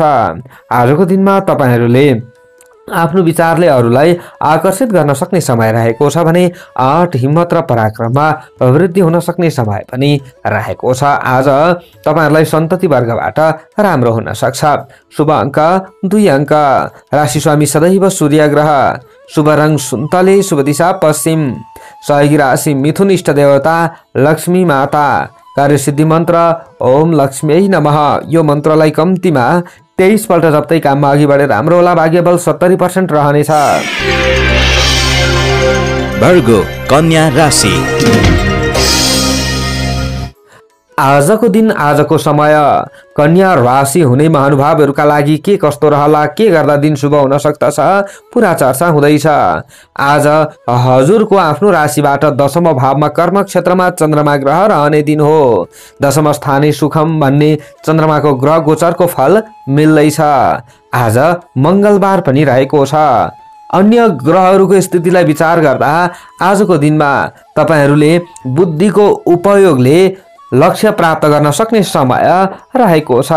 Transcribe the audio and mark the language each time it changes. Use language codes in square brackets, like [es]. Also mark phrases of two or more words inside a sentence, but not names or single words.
[ne] आजको दिनमा तपाईहरूले आफ्नो विचारले अरूलाई आकर्षित गर्न सक्ने समय रहेको छ भने आँट, हिम्मत र पराक्रममा वृद्धि हुन सक्ने समय पनि रहेको छ। आज तपाईहरुलाई सन्तति वर्गबाट राम्रो हुन सक्छ। शुभ अङ्क 2 अङ्क। राशि स्वामी सदैव सूर्य ग्रह। शुभ रङ सुन्तले, शुभ दिशा पश्चिम। सहयोगी राशि मिथुन, इष्ट देवता लक्ष्मी माता। कार्यसिद्धि मन्त्र [sa] ओम लक्ष्मी नमः। [ne] यो मन्त्रलाई कम्तीमा 23 पल्ट जप्दै काममा अघि बढेर राम्रो होला। भाग्यबल 70% रहनेछ। वर्गो कन्या राशि। आजको दिन, आजको समय कन्या राशि हुने महानुभावहरूका लागि के कस्तो रहला, के गर्दा दिन शुभ हुन सक्दछ, पुरा चर्चा हुँदैछ। आज हजुरको आफ्नो राशिबाट दशम भावमा कर्म क्षेत्रमा चन्द्रमा ग्रह रहने दिन हो। [sa] दशम स्थाने सुखम [ne] भन्ने चन्द्रमाको ग्रह गोचरको फल मिल्दैछ। आज मंगलबार पनि रहेको छ। अन्य ग्रहहरूको स्थितिलाई विचार गर्दा आजको दिनमा तपाईहरूले बुद्धिको उपयोगले लक्ष्य प्राप्त गर्न सक्ने समय रहेको छ।